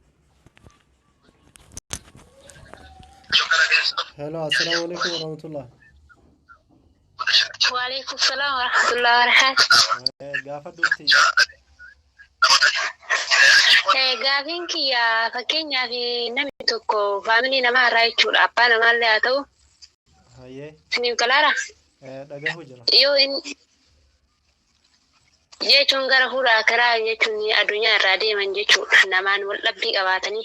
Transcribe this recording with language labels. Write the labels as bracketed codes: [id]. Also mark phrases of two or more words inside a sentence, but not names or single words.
[ar] Hello, السلام عليكم ورحمة الله. وعليكم السلام ورحمة الله وبركاته. [om] Gaafa dhufti. Gaafiin kiyya fakkeenyaaf namni tokko faamilii namaa irraa jechuudha abbaa namaallee haa ta'u. Hayyee. Isiniif galaara? Dhagahu jira. Yoo inni jechuun gara fuudhaa karaa jechuun addunyaa irraa deeman jechuudha namaan wal dhabbii qabaatanii.